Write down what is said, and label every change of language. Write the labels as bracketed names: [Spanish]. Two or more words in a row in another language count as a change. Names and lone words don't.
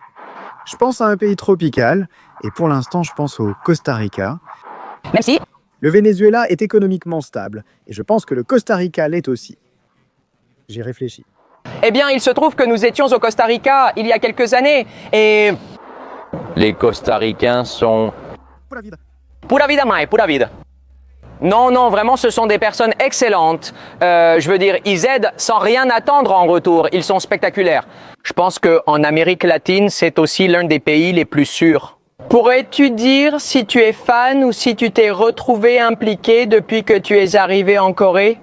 [French] Je pense à un pays tropical, et pour l'instant, je pense au Costa Rica. Merci. Le Venezuela est économiquement stable, et je pense que le Costa Rica l'est aussi. J'y réfléchis. Eh bien, il se trouve que nous étions au Costa Rica il y a quelques années, et... Les Costaricains sont... [Spanish] Pura vida. Pura vida mai, pura vida. [French] Non, non, vraiment, ce sont des personnes excellentes. Je veux dire, ils aident sans rien attendre en retour. Ils sont spectaculaires. Je pense qu'en Amérique latine, c'est aussi l'un des pays les plus sûrs. Pourrais-tu dire si tu es fan ou si tu t'es retrouvé impliqué depuis que tu es arrivé en Corée?